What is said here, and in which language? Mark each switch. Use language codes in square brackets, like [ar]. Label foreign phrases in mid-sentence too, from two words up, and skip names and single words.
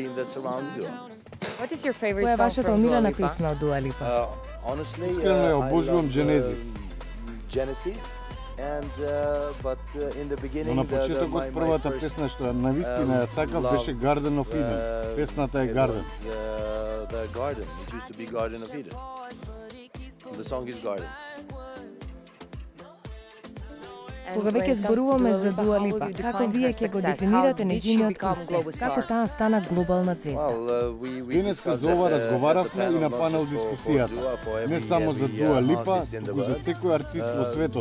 [mk] Која е вашата омилена песна од Дуа Липа? Искрено ја обожувам Genesis. Но на почетокот првата песна што ја навистина ја сакав беше Garden of Eden. Песната е Garden. [en] The song is Garden. [mk] Кога веќе зборуваме за Дуа Липа, како вие ќе го дефинирате нејзиниот успех? Како таа стана глобална звезда? Денеска за ова разговаравме и на панел дискусијата. Не само за Дуа Липа, туку за секој артист во светот.